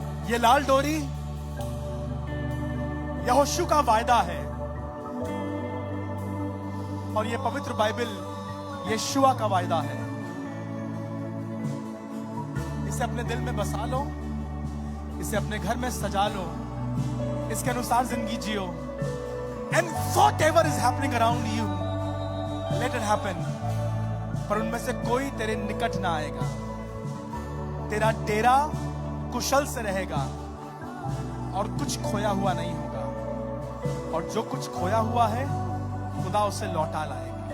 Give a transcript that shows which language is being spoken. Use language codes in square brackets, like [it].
[hi] ये लाल डोरी यहोशू का वायदा है और ये पवित्र बाइबल यीशुआ का वायदा है। इसे अपने दिल में बसा लो, इसे अपने घर में सजा लो, इसके अनुसार जिंदगी जियो। [en] And whatever is happening around you, let it happen. [hi] पर उनमें से कोई तेरे निकट ना आएगा। तेरा डेरा कुशल से रहेगा और कुछ खोया हुआ नहीं होगा, और जो कुछ खोया हुआ है खुदा उसे लौटा लाएगा।